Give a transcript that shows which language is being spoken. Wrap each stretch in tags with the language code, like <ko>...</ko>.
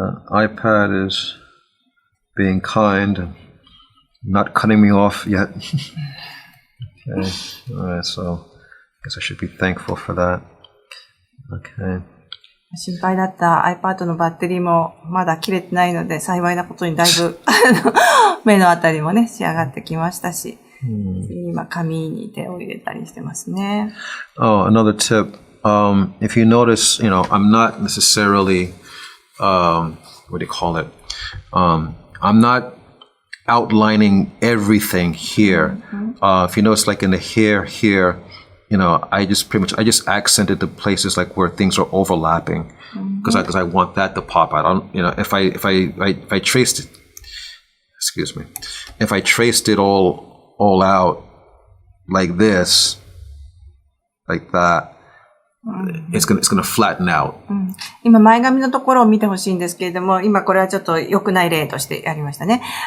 <en>iPad is being kind and not cutting me off yet. Okay. All right. So I guess I should be thankful for that. Okay.</en> <ja>心配だった iPad のバッテリーもまだ切れてないので、幸いなことにだいぶ目のあたりもね、仕上がってきましたし、今紙に手を入れたりしてますね。</ja> <en>Oh, another tip. If you notice, I'm not necessarily, what do you call it? I'm not outlining everything here. If you notice, like in the here, I just accented the places like where things are overlapping because I want that to pop out. If I traced it, excuse me, if I traced it all out like this, like that, it's gonna flatten out.</en> <ja>今前髪のところを見てほしいんですけれども、今これはちょっと良くない例としてやりましたね。</ja>